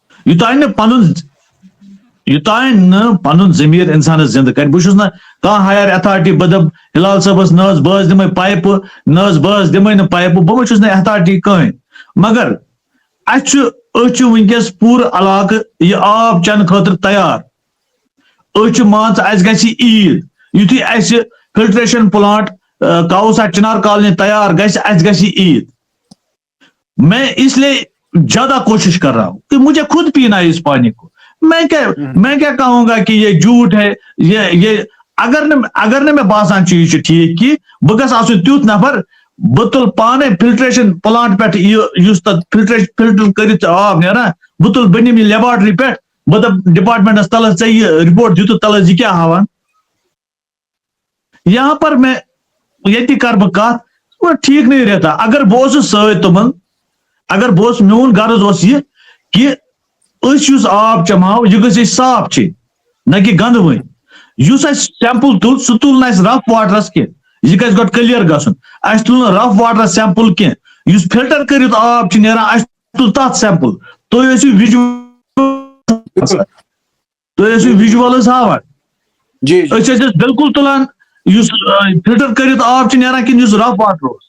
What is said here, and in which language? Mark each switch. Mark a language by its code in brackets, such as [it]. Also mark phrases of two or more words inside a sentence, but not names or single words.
[ks] یوٚتانۍ نہٕ پنُن ضمیٖر انسانس زنٛدٕ کرِ بہٕ چھُس نہٕ کانٛہہ [en] higher authority [ks] بہٕ دپہٕ ہلال صٲبس نہ حظ بہٕ حظ دِمے پایپہٕ نہ حظ بہٕ حظ دِمے نہٕ پایپہٕ بہٕ چھُس نہٕ ایتھارٹی کٕہٕنۍ مگر أسۍ چھِ وٕنکیٚس پوٗرٕ علاقہٕ یہِ آب چٮ۪نہٕ خٲطرٕ تیار أسۍ چھِ مان ژٕ اَسہِ گژھِ عیٖد یُتھُے اَسہِ فلٹریشن پلانٹ کاوسا چنار کالونی تیار گژھِ اَسہِ گژھِ عیٖد. [ur] میں اس لیے زیادہ کوشش کر رہا ہوں کہ مجھے خود پینا ہے اس پانی کو. میں کیا کہوں گا کہ یہ جھوٹ ہے یہ اگر [ks] نہ میں باسان چیز چھُ ٹھیٖک کہِ بہٕ گژھٕ آسُن تیُتھ نفر بہٕ تُلہٕ پانے فلٹریشن پلانٹ پٮ۪ٹھ یُس تتھ فلٹر کٔرِتھ آب نیران بہٕ تُلہٕ بہٕ نِمہٕ یہِ لیبارٹری پٮ۪ٹھ بہٕ دپہٕ ڈپارٹمنٹس تل ژےٚ یہِ رِپورٹ دِتُتھ تل یہِ کیٛاہ ہاوان. [ur] یہاں پر میں [ks] ییٚتہِ کرٕ بہٕ کتھ [ur] ٹھیٖک نہیں رہتا [ks] اگر بہٕ اوسُس سۭتۍ تِمن اگر بہٕ اوسُس میون غرض اوس یہِ کہِ أسۍ یُس آب چٮ۪مہاو یہِ گٔژھ أسۍ صاف چیٚنۍ نہ کہِ گنٛدٕ وٕنۍ یُس اَسہِ سیمپل تُل سُہ تُل نہٕ اَسہِ [en] rough waters [ks] کینٛہہ یہِ گژھِ گۄڈٕ کلیر گژھُن اَسہِ تُل نہٕ [en] rough waters [ks] سیمپل کینٛہہ یُس فلٹر کٔرِتھ آب چھُ نیران اَسہِ تُل تتھ سیمپل تُہۍ ٲسِو وِجوَلٕز ہاوان أسۍ ٲسۍ بالکل تُلان یُس فلٹر کٔرِتھ آب چھُ نیران کِنہٕ یُس [en] rough water [ks] اوس.